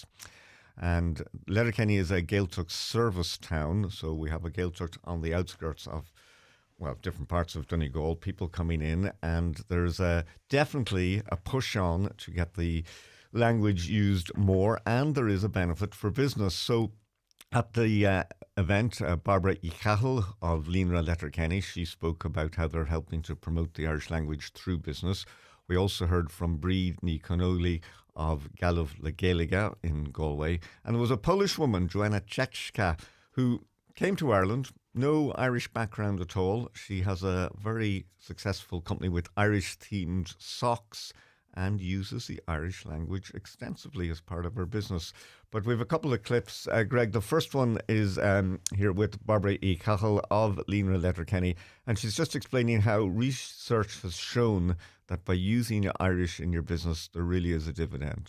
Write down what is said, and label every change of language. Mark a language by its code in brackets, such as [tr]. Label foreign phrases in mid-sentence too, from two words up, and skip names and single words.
[en] And Letterkenny is a Gaeltacht service town, so we have a Gaeltacht on the outskirts of, different parts of Donegal, people coming in, and there's definitely a push on to get the language used more, and there is a benefit for business. So at the event, Barbara Ichachel of Línra Letterkenny, she spoke about how they're helping to promote the Irish language through business. We also heard from Bríd Ní Connolly of Gallup le Gaeilge in Galway. And there was a Polish woman, Joanna Czechka, who came to Ireland, no Irish background at all. She has a very successful company with Irish-themed socks and uses the Irish language extensively as part of her business. But we have a couple of clips. Greg, the first one is here with Barbara Ichachel of Línra Letterkenny, and she's just explaining how research has shown that by using Irish in your business, there really is a dividend.